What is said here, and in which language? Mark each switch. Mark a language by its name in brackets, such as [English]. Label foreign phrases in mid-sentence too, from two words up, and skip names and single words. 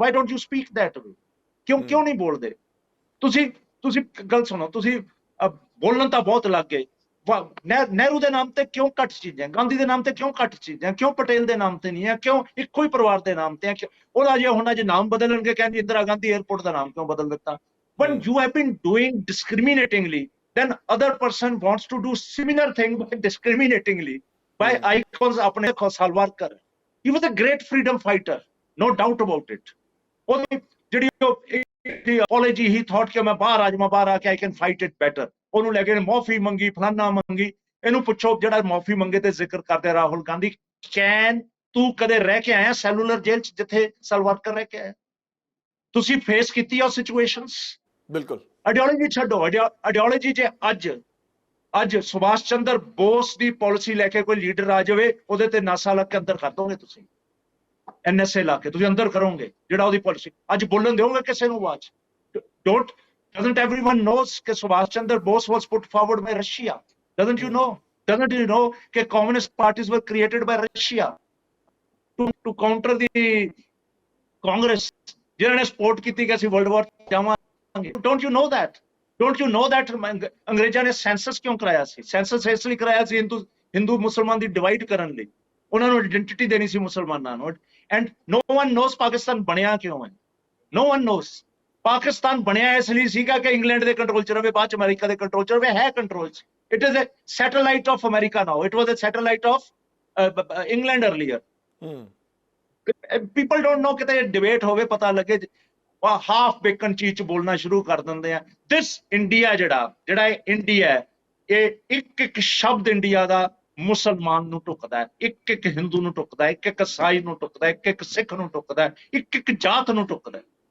[English] Why don't you speak that way? [Punjabi] ਕਿਉਂ ਨਹੀਂ ਬੋਲਦੇ ਤੁਸੀਂ ਗੱਲ ਸੁਣੋ, ਤੁਸੀਂ ਬੋਲਣ ਤਾਂ ਬਹੁਤ ਲੱਗ ਗਏ। ਨਹਿਰੂ ਦੇ ਨਾਮ ਤੇ ਕਿਉਂ ਘੱਟ ਚੀਜ਼ਾਂ, ਗਾਂਧੀ ਦੇ ਨਾਮ ਤੇ ਕਿਉਂ ਘੱਟ ਚੀਜ਼ਾਂ, ਕਿਉਂ ਪਟੇਲ ਦੇ ਨਾਮ ਤੇ ਨਹੀਂ ਹੈ, ਕਿਉਂ ਇੱਕੋ ਹੀ ਪਰਿਵਾਰ ਦੇ ਨਾਮ ਤੇ ਹੈ? ਉਹਦਾ ਜੇ ਹੁਣ ਜੇ ਨਾਮ ਬਦਲਣਗੇ, ਕਹਿੰਦੇ ਇੰਦਰਾ ਗਾਂਧੀ 에ਅਰਪੋਰਟ ਦਾ ਨਾਮ ਕਿਉਂ ਬਦਲ ਦਿੱਤਾ? [English] When you have been doing discriminatingly, then other person wants to do similar thing by discriminatingly by icons apne Salwarkar. He was a great freedom fighter, no doubt about it. [Punjabi] ਉਹਦੀ ਜਿਹੜੀ [English] apology he thought [Punjabi] ਕਿ ਮੈਂ ਬਾਹਰ ਆ ਕੇ [English] I can fight it better, [Punjabi] ਉਹਨੂੰ ਲੈ ਕੇ ਮਾਫੀ ਮੰਗੀ, ਫਲਾਨਾ ਮੰਗੀ। ਇਹਨੂੰ ਪੁੱਛੋ ਜਿਹੜਾ ਮਾਫੀ ਮੰਗੇ ਤੇ ਜ਼ਿਕਰ ਕਰਦੇ ਰਾਹੁਲ ਗਾਂਧੀ, ਤੂੰ ਕਦੇ ਰਹਿ ਕੇ ਆਇਆ ਸੈਲੂਲਰ ਜੇਲ੍ਹ ਚ ਜਿੱਥੇ ਸਲਵਾਰਕਰ ਰਹਿ ਕੇ ਆਇਆ? ਤੁਸੀਂ ਫੇਸ ਕੀਤੀ ਆ ਸਿਚੁਏਸ਼ਨਸ? ਬਿਲਕੁਲ। ਆਈਡੀਓਲੋਜੀ ਛੱਡੋ, ਆਈਡੀਓਲੋਜੀ ਜੇ ਅੱਜ ਸੁਭਾਸ਼ ਚੰਦਰ ਬੋਸ ਦੀ ਪਾਲਿਸੀ ਲੈ ਕੇ ਕੋਈ ਲੀਡਰ ਆ ਜਾਵੇ, ਉਹਦੇ ਤੇ ਨਾਸਾ ਲਾ ਕੇ ਅੰਦਰ ਕਰ ਦੋਗੇ ਤੁਸੀਂ, NSA ਲਾ ਕੇ ਤੁਸੀਂ ਅੰਦਰ ਕਰੋਗੇ ਜਿਹੜਾ ਉਹਦੀ ਪਾਲਿਸੀ। ਅੱਜ ਬੋਲਣ ਦਿਓਗੇ ਕਿਸੇ ਨੂੰ ਆਵਾਜ਼? [English] Doesn't everyone knows ਕਿ ਸੁਭਾਸ਼ ਚੰਦਰ ਬੋਸ was put forward by Russia? Doesn't you know ਕਿ communist parties were created by Russia to counter the Congress, [Punjabi] ਜਿਨ੍ਹਾਂ ਨੇ ਸਪੋਰਟ ਕੀਤੀ ਕਿ ਅਸੀਂ [English] world war [Punjabi] ਜਾਵਾਂਗੇ? [English] Don't you know that? [Punjabi] ਅੰਗਰੇਜ਼ਾਂ ਨੇ ਸੈਂਸਸ ਕਿਉਂ ਕਰਾਇਆ ਸੀ? ਸੈਂਸਸ ਇਸ ਲਈ ਕਰਾਇਆ ਸੀ ਹਿੰਦੂ ਮੁਸਲਮਾਨ ਦੀ ਡਿਵਾਈਡ ਕਰਨ ਲਈ, ਉਹਨਾਂ ਨੂੰ ਆਇਡੈਂਟੀਟੀ ਦੇਣੀ ਸੀ ਮੁਸਲਮਾਨਾਂ ਨੂੰ। [English] and no one knows [Punjabi] ਪਾਕਿਸਤਾਨ ਬਣਿਆ ਕਿਉਂ ਹੈ। [English] No one knows [Punjabi] ਪਾਕਿਸਤਾਨ ਬਣਿਆ ਇਸ ਲਈ ਸੀਗਾ ਕਿ ਇੰਗਲੈਂਡ ਦੇ ਕੰਟਰੋਲ ਚ ਰਵੇ, ਬਾਅਦ ਚ ਅਮਰੀਕਾ ਦੇ ਕੰਟਰੋਲ ਚ ਰਵੇ, ਹੈ ਕੰਟਰੋਲ ਚ। [English] It is a satellite of America now. It was a satellite of England earlier. People don't know [Punjabi] ਕਿਤੇ ਡਿਬੇਟ ਹੋਵੇ, ਪਤਾ ਲੱਗੇ, [English] half baked [Punjabi] ਚੀਜ਼ ਚ ਬੋਲਣਾ ਸ਼ੁਰੂ ਕਰ ਦਿੰਦੇ ਆ। ਦਿਸ ਇੰਡੀਆ ਜਿਹੜਾ ਇੰਡੀਆ ਹੈ, ਇਹ ਇੱਕ ਸ਼ਬਦ ਇੰਡੀਆ ਦਾ ਮੁਸਲਮਾਨ ਨੂੰ ਟੁੱਕਦਾ ਹੈ, ਇੱਕ ਹਿੰਦੂ ਨੂੰ ਟੁੱਕਦਾ ਹੈ, ਇੱਕ ਈਸਾਈ ਨੂੰ ਟੁੱਕਦਾ ਹੈ, ਇੱਕ ਸਿੱਖ ਨੂੰ ਟੁੱਕਦਾ ਹੈ, ਇੱਕ ਜਾਤ ਨੂੰ ਟੁੱਕਦਾ ਹੈ।